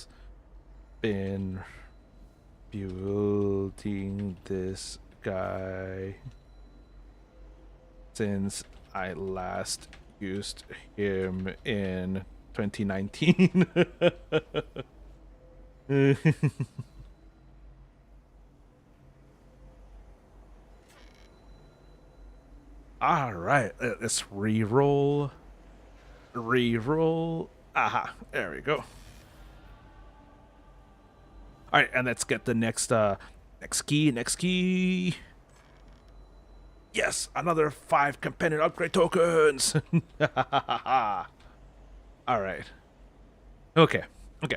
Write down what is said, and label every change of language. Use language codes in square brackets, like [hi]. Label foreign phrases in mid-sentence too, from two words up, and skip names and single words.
[en] Been building this guy since I last used him in 2019. All right, let's re-roll. Re-roll. Aha, there we go. All right, and let's get the next key. Next key. Yes, another 5 companion upgrade tokens. All right. Okay. Okay.